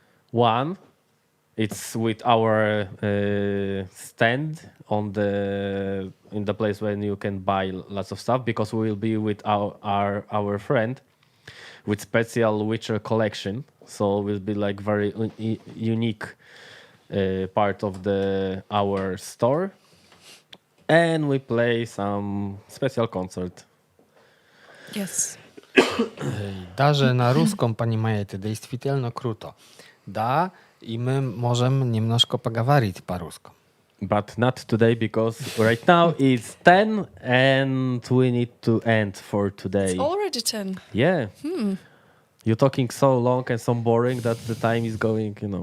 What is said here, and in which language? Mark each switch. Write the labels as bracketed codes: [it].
[en] One, it's with our stand on in the place when you can buy lots of stuff, because we will be with our friend with special Witcher collection. So it will be like very unique part of our store, and we play some special concert. Yes. [ru] Даже на русском понимаете действительно круто. Да, и мы можем немножко поговорить по-русски. [en] But not today, because right now it's 10 and we need to end for today. It's already 10. Yeah. You're talking so long and so boring that the time is going,